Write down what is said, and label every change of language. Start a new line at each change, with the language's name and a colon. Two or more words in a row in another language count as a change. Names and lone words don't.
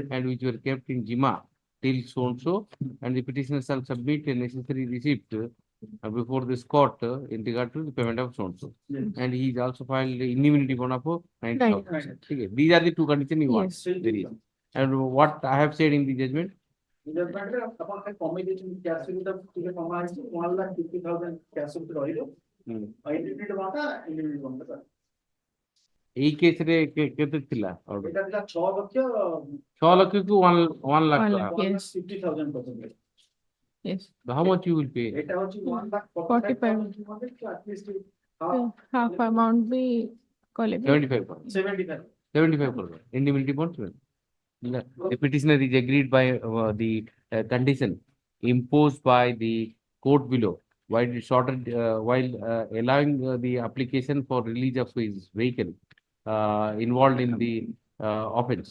English: and which were kept in Jima till so and the petitioner shall submit a necessary receipt before this court in regard to the payment of so and so. Yes. And he is also filed the indemnity bond of 9,000. Right. Okay. These are the two conditions you want. Yes. There is. And what I have said in the judgment?
Odia: Judgment ରେ ଆପଣ ଖାଲି କମେଇ ଦେଇଛନ୍ତି cash ଟା ଟିକେ କମା ହେଇଛି 1,50,000 cash ରହିବ
English: indemnity bond indemnity bond
Odia: ଟା ଏଇ କେସ୍ ରେ କେତେ ଥିଲା? ଏଟା ଥିଲା 6 ଲକ୍ଷ 6 ଲକ୍ଷ କୁ 1 lakh.
English: 1,50,000 percent. Yes. How much you will pay?
Odia: ଏଟା ହଉଛି
English: 45. at least Half amount be callable. 75%. 75. 75%. Indemnity bond. The petitioner is agreed by the condition imposed by the court below while allowing the application for release of his vehicle involved in the offense.